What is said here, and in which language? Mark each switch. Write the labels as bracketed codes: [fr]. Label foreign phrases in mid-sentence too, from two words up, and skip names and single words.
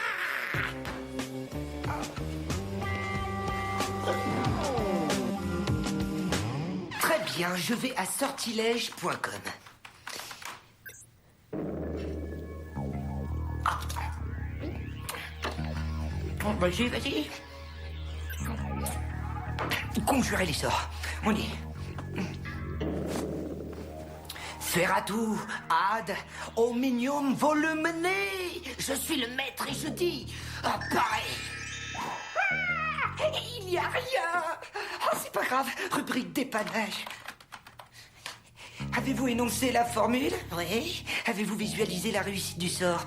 [fr] Très bien, je vais à sortilège.com. Vas-y. Conjurer les sorts. On y est. [la] Ferratou, ad, omnium volumene. [fr] Je suis le maître et je dis, apparaît. Il n'y a rien. Oh, c'est pas grave. Rubrique dépannage. Avez-vous énoncé la formule? Oui. Avez-vous visualisé la réussite du sort?